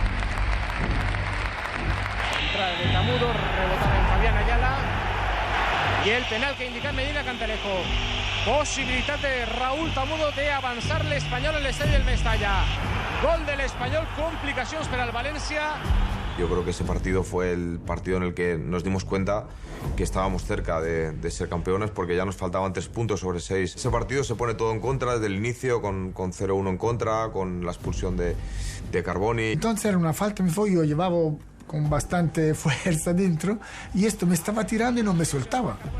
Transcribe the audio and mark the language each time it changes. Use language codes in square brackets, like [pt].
[es] De Tamudo, rebotaba en Fabián Ayala y el penal que indica Medina Cantalejo. [ca] Posibilitat de Raúl Tamudo de avançar l'Espanyol en l'estadi del Mestalla. Gol del Espanyol, complicacions per al València. [es] Yo creo que ese partido fue el partido en el que nos dimos cuenta que estábamos cerca de ser campeones porque ya nos faltaban 3 puntos sobre 6. Ese partido se pone todo en contra desde el inicio, con 0-1 en contra, con la expulsión de Carboni. Entonces era una falta, yo llevaba con bastante fuerza dentro y esto me estaba tirando y no me soltaba.